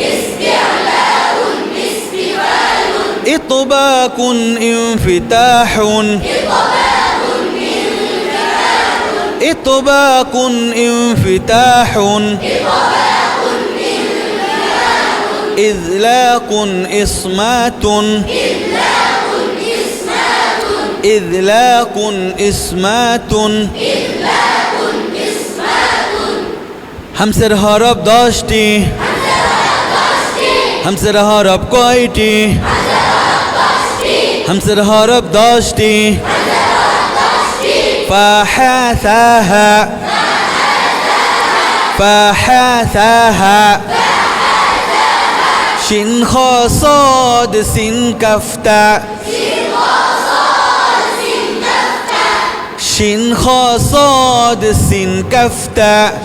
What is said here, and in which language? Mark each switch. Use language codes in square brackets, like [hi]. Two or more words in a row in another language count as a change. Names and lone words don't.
[ar] إطباقٌ انفتاحٌ، إطباقٌ انفتاحٌ، إذلاقٌ إصماتٌ، إذلاقٌ إصماتٌ. [bn] হামসের হরফ 10টি। হামসের হরফ কয়টি? হামসের হরফ 10টি। [ar] فحثه، فحثه، شين خاء صاد سين كاف تاء، شين خاء صاد سين كاف تاء.